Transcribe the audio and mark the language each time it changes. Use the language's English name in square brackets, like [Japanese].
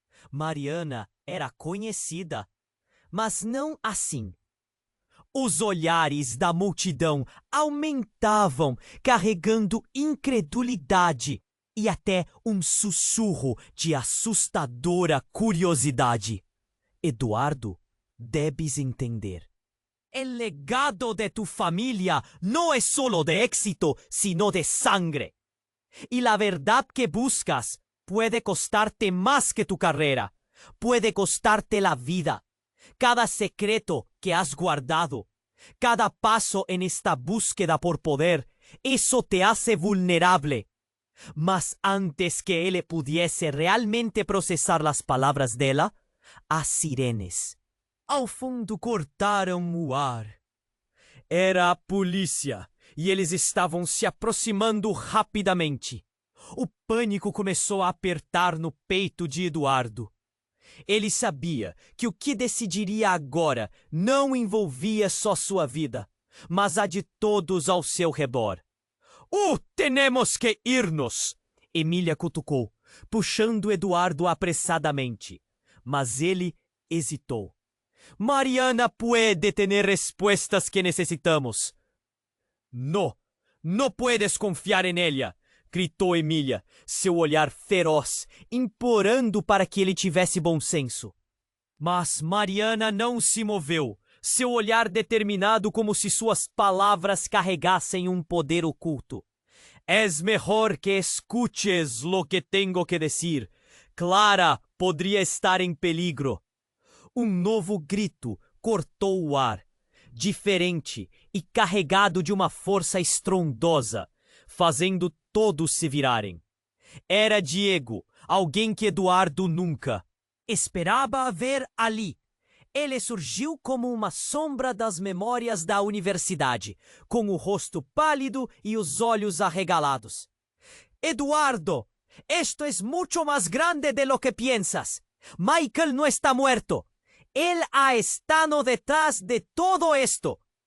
[Portuguese] Mariana era conhecida, mas não assim. Os olhares da multidão aumentavam, carregando incredulidade e até um sussurro de assustadora curiosidade. [Spanish] Eduardo, debes entender. El legado de tu familia no es solo de éxito, sino de sangre. Y la verdad que buscas puede costarte más que tu carrera, puede costarte la vida. cada secreto que has guardado, cada paso en esta búsqueda por poder, eso te hace vulnerable. [Portuguese] Mas antes que ele pudiese realmente processar as palavras dela, as sirenes, ao fundo, cortaram o ar. Era a polícia, e eles estavam se aproximando rapidamente. O pânico começou a apertar no peito de Eduardo. Ele sabia que o que decidiria agora não envolvia só sua vida, mas a de todos ao seu redor. Temos que ir-nos! Emília cutucou, puxando Eduardo apressadamente. Mas ele hesitou. [Spanish] Mariana puede tener respuestas que necesitamos. No puedes confiar en ella, [Portuguese] gritou Emília, seu olhar feroz, implorando para que ele tivesse bom senso. Mas Mariana não se moveu, seu olhar determinado como se suas palavras carregassem um poder oculto. [Spanish] Es mejor que escuches lo que tengo que decir. [Portuguese] Clara poderia estar em peligro. Um novo grito cortou o ar, diferente e carregado de uma força estrondosa, fazendo todos se virarem. Era Diego, alguém que Eduardo nunca esperava ver ali. Ele surgiu como uma sombra das memórias da universidade, com o rosto pálido e os olhos arregalados. [Spanish] Eduardo, esto es mucho más grande de lo que piensas. Michael no está muerto. Él ha estado detrás de todo esto.